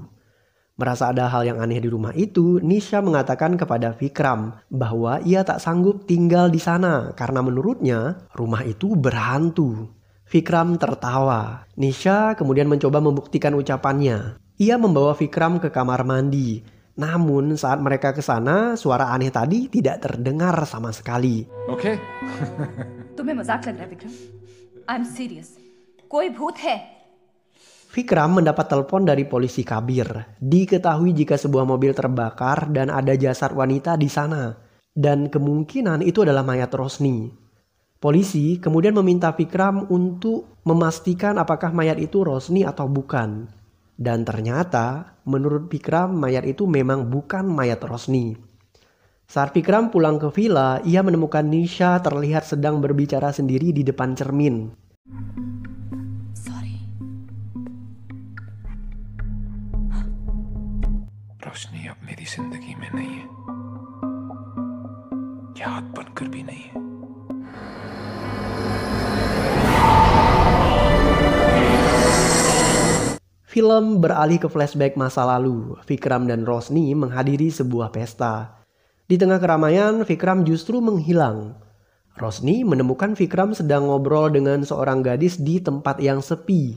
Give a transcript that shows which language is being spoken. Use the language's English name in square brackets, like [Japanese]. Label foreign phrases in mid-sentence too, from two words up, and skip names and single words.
[Indonesian] Merasa ada hal yang aneh di rumah itu, Nisha mengatakan kepada Vikram bahwa ia tak sanggup tinggal di sana karena menurutnya rumah itu berhantu. Vikram tertawa. Nisha kemudian mencoba membuktikan ucapannya. Ia membawa Vikram ke kamar mandi. Namun saat mereka ke sana, suara aneh tadi tidak terdengar sama sekali. [English] Okay. [Hindi] तुम्हें मजाक लग रहा है विक्रम? [English] I'm serious. [Hindi] कोई भूत है? [Indonesian] Vikram mendapat telepon dari polisi Kabir. Diketahui jika sebuah mobil terbakar dan ada jasad wanita di sana. Dan kemungkinan itu adalah mayat Rosni. Polisi kemudian meminta Vikram untuk memastikan apakah mayat itu Rosni atau bukan. Dan ternyata menurut Vikram mayat itu memang bukan mayat Rosni. Saat Vikram pulang ke villa, ia menemukan Nisha terlihat sedang berbicara sendiri di depan cermin. [English] Sorry. [Hindi] रोशनी अब मेरी जिंदगी में नहीं है, याद बनकर भी नहीं है. [Indonesian] Film beralih ke flashback masa lalu. Vikram dan Rosni menghadiri sebuah pesta. Di tengah keramaian, Vikram justru menghilang. Rosni menemukan Vikram sedang ngobrol dengan seorang gadis di tempat yang sepi.